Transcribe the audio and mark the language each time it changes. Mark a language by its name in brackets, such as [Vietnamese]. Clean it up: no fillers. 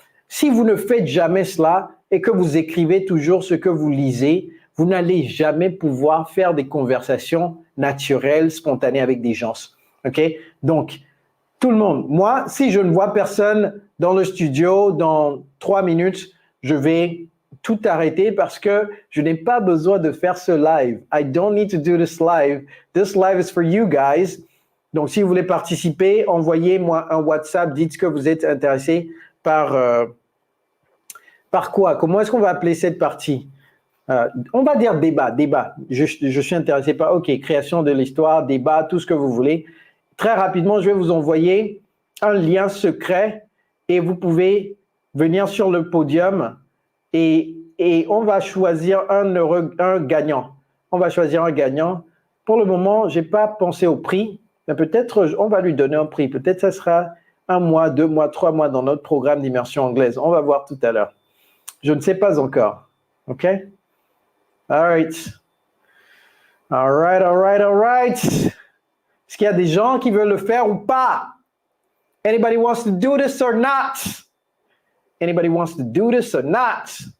[French] Si vous ne faites jamais cela et que vous écrivez toujours ce que vous lisez, vous n'allez jamais pouvoir faire des conversations naturelles, spontanées avec des gens. OK? Donc, Tout le monde. Moi, si je ne vois personne dans le studio dans 3 minutes, je vais tout arrêter parce que je n'ai pas besoin de faire ce live. [English] I don't need to do this live. This live is for you guys. [French] Donc, si vous voulez participer, envoyez-moi un WhatsApp. Dites que vous êtes intéressé par quoi? Comment est-ce qu'on va appeler cette partie? On va dire débat. Je suis intéressé par, OK, création de l'histoire, débat, tout ce que vous voulez. Très rapidement, je vais vous envoyer un lien secret et vous pouvez venir sur le podium et on va choisir un gagnant. On va choisir un gagnant. Pour le moment, je n'ai pas pensé au prix, mais peut-être on va lui donner un prix. Peut-être ça sera 1 mois, 2 mois, 3 mois dans notre programme d'immersion anglaise. On va voir tout à l'heure. Je ne sais pas encore. OK? [English] All right. All right. [French] Est-ce qu'il y a des gens qui veulent le faire ou pas? [English] Anybody wants to do this or not? Anybody wants to do this or not?